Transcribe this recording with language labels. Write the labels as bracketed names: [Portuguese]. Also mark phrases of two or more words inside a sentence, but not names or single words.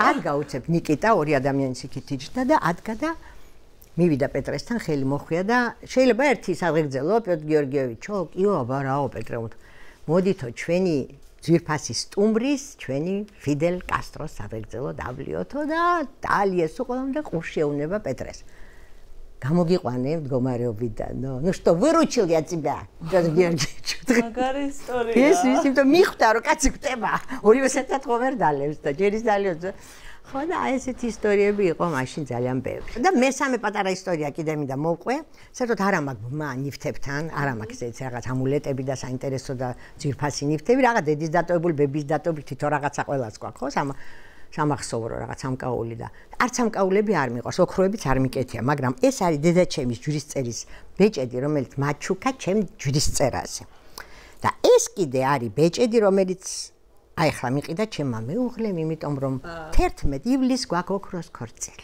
[Georgian] არ გაუცებ ნიკიტა ორი ადამიანის იქით იჯდა და ადგა და მივიდა პეტრესთან ხელი მოხვია და შეიძლება ერთი საღეგრძელო პიოტრ გიორგიევიჩო კიო აბა რაო პეტრე მოდითო ჩვენი ძვირფასი სტუმრის ჩვენი ფიდელ კასტროს საღეგრძელო დავლიოთო და ტალიესო ყველამდე ყურშეუნება პეტრეს გამოგიყვანე მდგომარეობიდან [Russian] ну что выручил я тебя пётр георгиевич [Georgian] მაგარი ისტორია ეს იმიტომ მიხვდა რომ კაცი გვტება ორივე საერთოდ ხომ ვერ დალევს და ჯერის დალიოძე ხო და აი ესეთი ისტორიები იყო მაშინ ძალიან ბევრი და მესამე პატარა ისტორია კიდე მინდა მოვყვე საერთოდ არა მაქვს მა ნიფთებთან არა მაქვს ეს რაღაც ამულეტები და საინტერესო და ძირფასი ნიფთები რაღაც დედის დატოვებული ბების დატოვებული თვითონ რაღაცა ყველას გვაქვს ხო სამახსოვრო რაღაც სამკაული და არც სამკაულები არ მიყვარს ოქროებიც არ მიკეთია მაგრამ ეს არის დედაჩემის ჯვრისწერის ბეჭედი რომელიც მაჩუკა ჩემ ჯვრისწერაზე და ეს კიდე არის ბეჭედი რომელიც აი ხლა მიყიდა ჩემმა მეუღლემ იმიტომ რომ 11 ივლისს გვაქვს ოქროს ქორწილი.